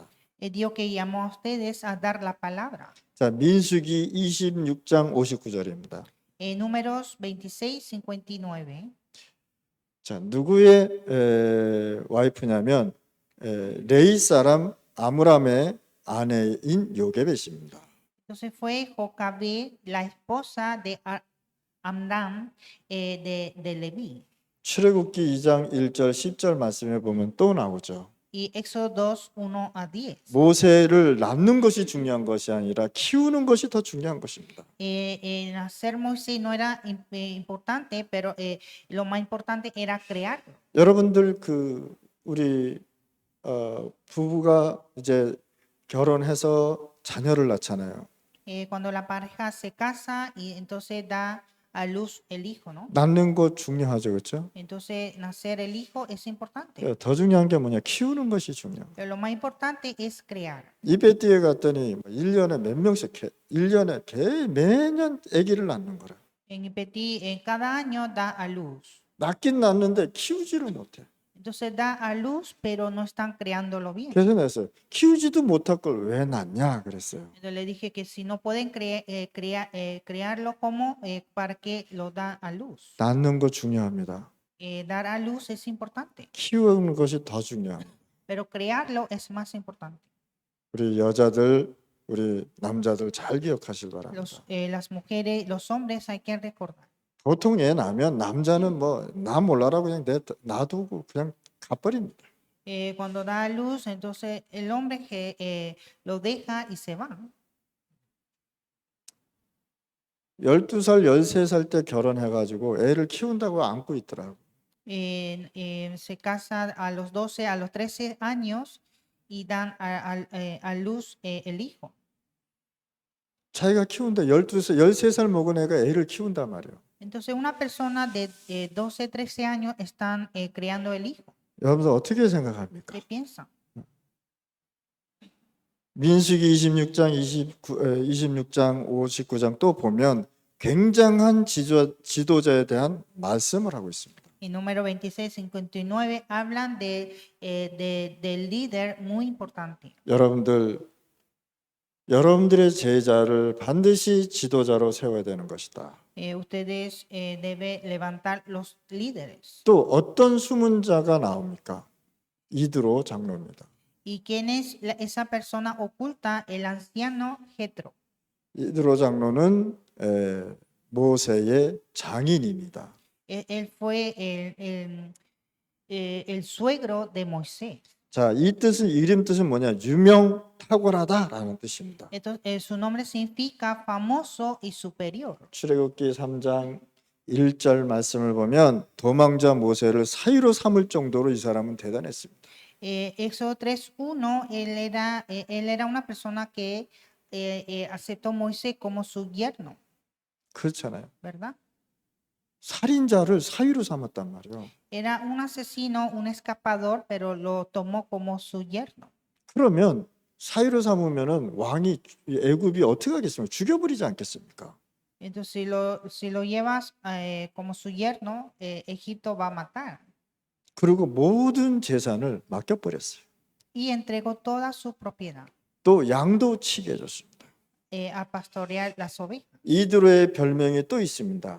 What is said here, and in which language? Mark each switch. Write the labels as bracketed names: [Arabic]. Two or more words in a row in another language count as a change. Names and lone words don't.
[Spanish] Dios que llamó a ustedes a dar la palabra. [Korean] 자, 민수기 26장 59절입니다. [Spanish] Números 26, 59. [Korean] 자, 누구의 와이프냐면 레이 사람 아므람의 아내인 요게벳입니다. [Spanish] Entonces fue Jocabed, la esposa de Amram de Leví. [Korean] 출애굽기 2장 1절 10절 말씀에 보면 또 나오죠. [Spanish] Y Éxodo 2, 1 a 10. [Korean] 모세를 낳는 것이 중요한 것이 아니라 키우는 것이 더 중요한 것입니다. [Spanish] Nacer Moisés no era importante, pero lo más importante era crearlo. [Korean] 여러분들 우리 부부가 이제 결혼해서 자녀를 낳잖아요. [Spanish] Cuando la pareja se casa y entonces da a luz el hijo, ¿no? [Korean] 낳는 것 중요하죠, 그렇죠? [Spanish] Entonces nacer el hijo es importante, [Korean] 더 중요한 게 뭐냐? 키우는 것이 중요해요. [Spanish] pero lo más importante es crear. [Korean] 이베티에 갔더니 1년에 몇 명씩 1년에 매년 아기를 낳는 거라. [Spanish] En Petit, cada año da a luz. [Korean] 낳긴 낳는데 키우지를 못해. [Spanish] Entonces da a luz, pero no están creándolo bien. [Korean] 그래서 내가 키우지도 못할 걸 왜 낳냐 그랬어요. [Spanish] Entonces le dije que si no pueden crearlo, ¿cómo? ¿Para qué lo da a luz? [Korean] 낳는 거 중요합니다. [Spanish] Dar a luz es importante, [Korean] 키우는 것이 더 중요합니다. [Spanish] pero crearlo es más importante. [Korean] 우리 여자들, 우리 남자들 잘 기억하실 바랍니다. [Spanish] Las mujeres, los hombres hay que recordar. [Korean] 보통 애 낳으면 남자는 뭐 나 몰라라고 그냥 놔두고 그냥 가버립니다. [Spanish] Cuando da a luz, entonces el hombre que lo deja y se va. [Korean] 12살, 13살 때 결혼해가지고 애를 키운다고 안고 있더라고. [Spanish] Se casa a los 12, a los 13 años y dan a luz el hijo. [Korean] 자기가 키운다 13살 먹은 애가 애를 키운단 말이에요. [Spanish] Entonces una persona de 12, 13 años están criando el hijo. [Korean] 여러분들 어떻게 생각합니까? [Spanish] ¿Qué piensan? [Korean] 민수기 26장, 26장, 59장 또 보면 굉장한 지도자에 대한 말씀을 하고 있습니다. [Spanish] En número 26, 59 hablan del líder muy importante. [Korean] 여러분들의 제자를 반드시 지도자로 세워야 되는 것이다. [Spanish] Ustedes deben levantar los líderes. [Korean] 또 어떤 수문자가 나옵니까? 이드로 장로입니다. [Spanish] ¿Y quién es esa persona oculta? El anciano Jetro. [Korean] 이드로 장로는 모세의 장인입니다. [Spanish] Él fue el suegro de Moisés. [Korean] 자, 이 이름 뜻은 뭐냐? 유명 탁월하다라는 뜻입니다. [Spanish] Entonces, su nombre significa famoso y superior. [Korean] 출애굽기 3장 1절 말씀을 보면 도망자 모세를 사위로 삼을 정도로 이 사람은 대단했습니다. [Spanish] Éxodo 3:1, él era una persona que aceptó a Moisés como su yerno, [Korean] 그렇잖아요. [Spanish] ¿verdad? [Korean] 살인자를 사위로 삼았단 말이에요. [Spanish] Era un asesino, un escapador, pero lo tomó como su yerno. [Korean] 그러면 사위로 삼으면은 왕이 애굽이 어떻게 하겠습니까? 죽여버리지 않겠습니까? [Spanish] Entonces, si lo llevas como su yerno, Egipto va a matar. [Korean] 그리고 모든 재산을 맡겨버렸어요. [Spanish] Y entregó toda su propiedad [Korean] 또 양도 치게 해줬습니다. [Spanish] a pastorear las ovejas. [Korean] 이드로의 별명이 또 있습니다.